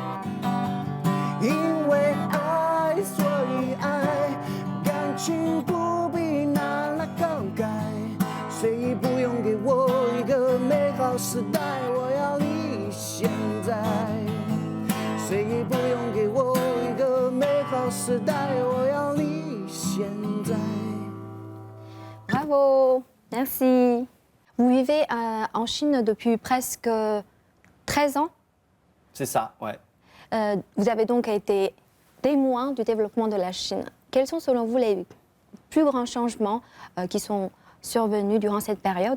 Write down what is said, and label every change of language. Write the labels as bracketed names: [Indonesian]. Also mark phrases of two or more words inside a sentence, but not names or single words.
[Chinese] 因为爱所以爱，感情不必拿来慷慨。谁不用给我一个美好时代，我要你现在。谁也不用给我一个美好时代，我要你现在。 [French] Bravo, merci. Vous vivez en Chine depuis presque 13 ans. C'est ça, ouais. Vous avez donc été témoin du développement de la Chine. Quels sont selon vous les plus grands changements qui sont survenus durant cette période?